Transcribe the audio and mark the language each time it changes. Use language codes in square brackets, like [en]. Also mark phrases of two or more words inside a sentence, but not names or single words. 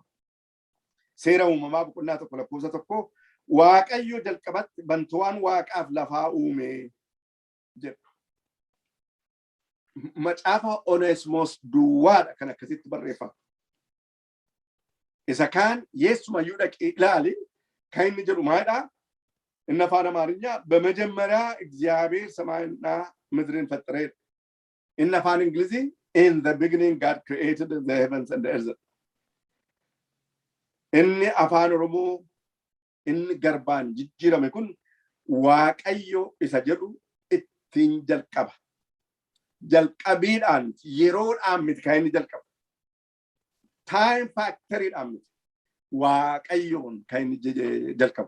[om] Seera uumamaa boqonnaa tokko lakkoofsa tokko Waaqayyo jalqabatti bantuwaan waaqaaf lafaa uume jedha. Macaafa Onesimoos duwwaadha kan akkasitti barreeffama. Isa kaan Yesumayyuu dhaqee ilaali kan inni jedhu maalidha? Inni afaan Amaarኛ [am] በመጀመሪያ እግዚአብሔር ሰማይና ምድርን ፈጠረ። [om] inni afaan Ingilizii [en] in the beginning God created the heavens and the earth. [om] Inni afaan Oromoo inni garbaan jijjiirame kun Waaqayyo isa jedhu ittiin jalqaba. Jalqabiidhaan yeroodhaan miti kan inni jalqaba. [en] Time factoryidhaan [om] miti. Waaqayyoon kan inni jalqaba.